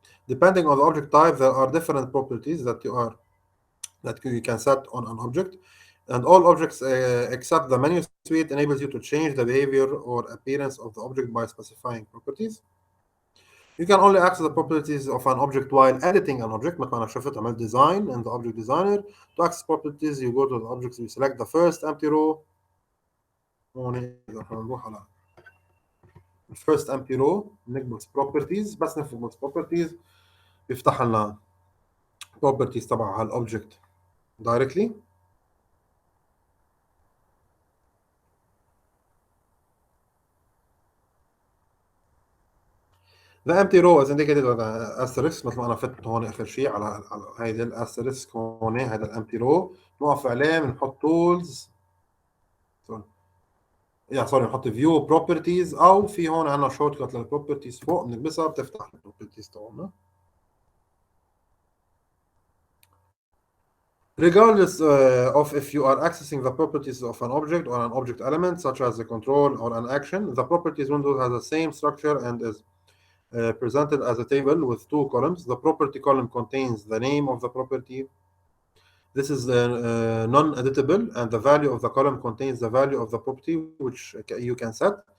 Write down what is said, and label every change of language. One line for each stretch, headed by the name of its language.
English: Depending on the object type, there are different properties that you can set on an object, and all objects except the menu suite enables you to change the behavior or appearance of the object by specifying properties. You can only access the properties of an object while editing an object.
Arabic: مثل ما أنا شفت عملت
English: design in the object designer. To access properties, you go to the objects, you select the first empty row.
Arabic: هون إذا نروح على
English: first empty row
Arabic: نكبس properties، بس نكبس properties بيفتح لنا properties تبع هالobject directly.
English: The empty row is indicated with an asterisk.
Arabic: مثل ما انا فتت هون اخر شيء على هيدا الاسterisk هون، هذا الامتي رو نوقف عليه بنحط تولز نحط فيو بروبرتيز، او في هون عندنا شورت كات للبروبرتيز فوق بنلبسها بتفتح البروبرتيز تبعنا.
English: Regardless of if you are accessing the properties of an object or an object element, such as a control or an action, the properties window has the same structure and is presented as a table with two columns. The property column contains the name of the property. This is non-editable, and the value of the column contains the value of the property which you can set.